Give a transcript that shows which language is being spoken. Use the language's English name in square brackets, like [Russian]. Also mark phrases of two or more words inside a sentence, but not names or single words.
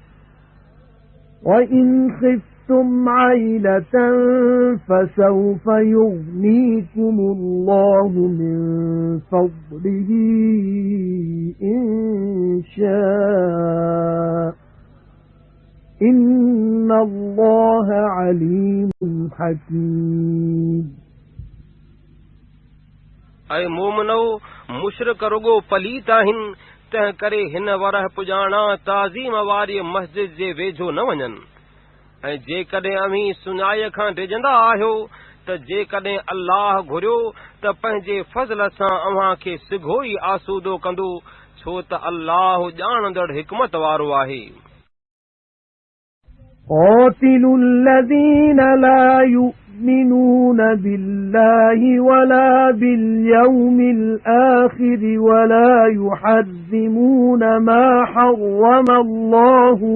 [Arabic] وإن خفتم عيلة فسوف يغنيكم الله من فضله إن شاء إن الله عليم حكيم। [Sindhi] ऐं मोमिनो मुशरिक रुगो पलीत आहिनि तंहिं करे हिन वरह पुॼाणा ताज़ीम वारी मस्जिद जे वेझो न वञनि ऐं जेकॾहिं अव्हीं सुञाईअ खां डिॼंदा आहियो त जेकॾहिं अल्लाह घुरियो त पंहिंजे फज़ल सां अव्हां खे सिघो ई आसूदो कंदो छो त अल्लाह ॼाणंदड़ हिकमत वारो आहे। [Arabic] قاتلوا الذين لا يؤمنون بالله ولا باليوم الآخر ولا يحرمون ما حرم الله